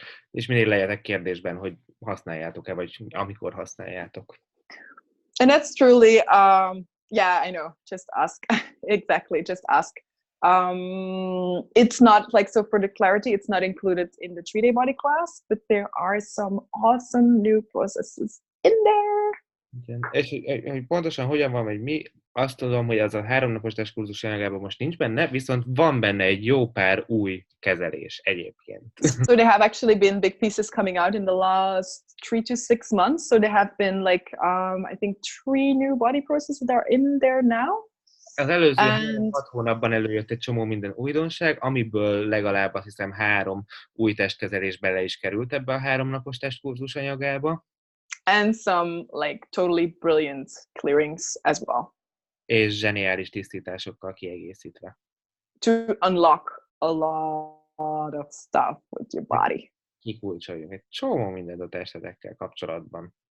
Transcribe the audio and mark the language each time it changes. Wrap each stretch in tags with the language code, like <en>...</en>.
<hu>És mindig legyetek kérdésben, hogy használjátok-e, vagy amikor használjátok.</hu> <en>And that's truly, yeah, I know. Just ask. Exactly. Just ask. It's not like, so for the clarity, it's not included in the 3-day body class, but there are some awesome new processes in there.</en> <hu>Igen. És hogy pontosan hogyan van, vagy mi, azt tudom, hogy az a 3 napos testkurzus anyagában most nincs benne, viszont van benne egy jó pár új kezelés egyébként.</hu> <en>So there have actually been big pieces coming out in the last 3 to 6 months. So there have been like, I think 3 new body processes that are in there now.</en> <hu>Az előző 6 hónapban előjött egy csomó minden újdonság, amiből legalább azt hiszem 3 új testkezelés bele is került ebbe a 3 napos testkurzus anyagába.</hu> <en>And some like totally brilliant clearings as well.</en> <hu>És zseniális tisztításokkal kiegészítve.</hu> <en>To unlock a lot of stuff with your body.</en> <hu>Kikulcsoljunk egy csomó mindent a testedekkel kapcsolatban.</hu>